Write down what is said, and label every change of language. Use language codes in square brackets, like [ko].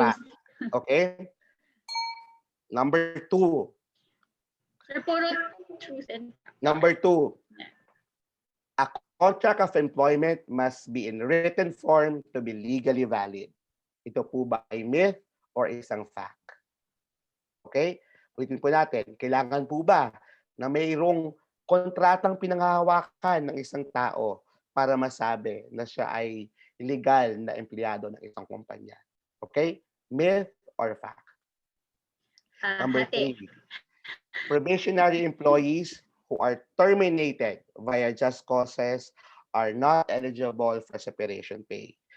[en] fact. Okay? Number 2. [tl] Sir, puro truth and [en] Number 2. A contract of employment must be in written form to be legally valid. [tl] Ito po ba ay myth or isang fact? [en] Okay? [tl] Ulitin po natin, kailangan po ba na mayroong kontratang pinanghahawakan ng isang tao para masabi na siya ay legal na empleyado ng isang kumpanya? [en] Okay? Myth or fact? Number [tl] Hati. [en] 3, probationary employees who are terminated via just causes are not eligible for separation pay.